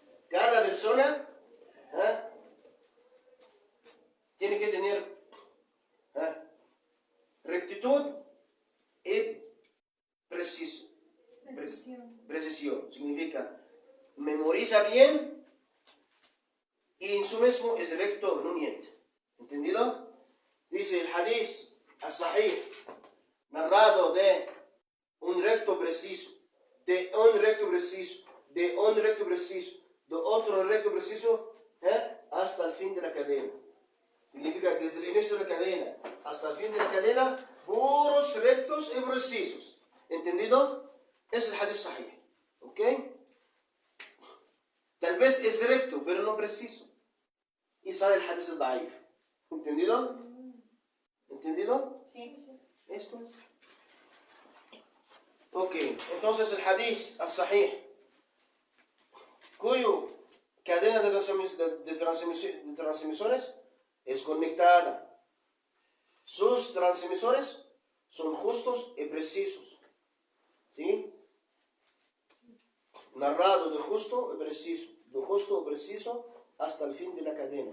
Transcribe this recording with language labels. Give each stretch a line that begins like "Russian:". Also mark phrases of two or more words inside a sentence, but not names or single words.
Spanish: Cada persona tiene que tener rectitud y precisión. Significa memoriza bien y en su mismo es recto, no miente. ¿Entendido? Dice el
Arabic: حديث الصحيح,
Spanish: narrado de un recto preciso, de un recto preciso, de un recto preciso, de otro recto preciso, hasta el fin de la cadena. Significa desde el inicio de la cadena hasta el fin de la cadena, puros rectos y precisos. ¿Entendido? Es el
Arabic: حديث صحيح.
Spanish: ¿Ok? Tal vez es recto, pero no preciso. Y sale el
Arabic: حديث ضعيف.
Spanish: ¿Entendido? ¿Entendido? Sí. Esto es. Ok, entonces el
Arabic: حديث الصحيح,
Spanish: cuyo cadena de transmisores es conectada. Sus transmisores son justos y precisos. ¿Sí? Narrado de justo y preciso hasta el fin de la cadena.